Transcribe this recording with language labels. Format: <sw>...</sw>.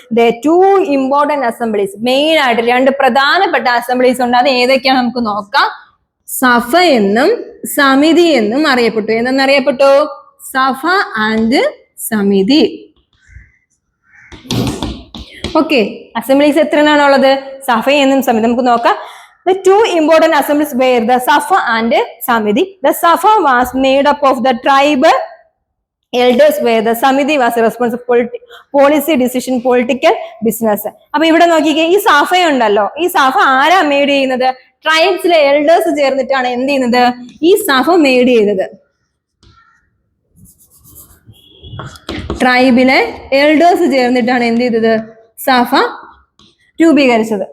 <ml>2 important assemblies, main ആയിട്ട് 2 പ്രധാനപ്പെട്ട assemblies ഉണ്ട്. അത് ഏതൊക്കെയാണ് നമുക്ക് നോക്കാം. സഭ എന്നും സമിതി എന്നും അറിയപ്പെട്ടു. എന്തെന്നറിയപ്പെട്ടു? സഭ ആൻഡ് സമിതി. ഓക്കെ, അസംബ്ലീസ് എത്ര എണ്ണാണുള്ളത്? സഫയെന്നും സമിതി. നമുക്ക് നോക്കാം.</ml> <en>The two important assemblies were the Safa and Samiti. The Safa was made up of the tribe elders, where the Samiti was responsible for policy decision, political business.</en> <ml>അപ്പൊ ഇവിടെ നോക്കിക്കേ, ഈ സഫ ഉണ്ടല്ലോ, ഈ സഫ ആരാ മെയ്ഡ് ചെയ്യുന്നത്? ട്രൈബ്സിലെ എൽഡേഴ്സ് ചേർന്നിട്ടാണ് എന്ത് ചെയ്യുന്നത്? ഈ സഫ മെയ്ഡ് ചെയ്തത്. ട്രൈബിലെ എൽഡേഴ്സ് ചേർന്നിട്ടാണ് എന്ത് ചെയ്തത്? സഫ രൂപീകരിച്ചത്.</ml>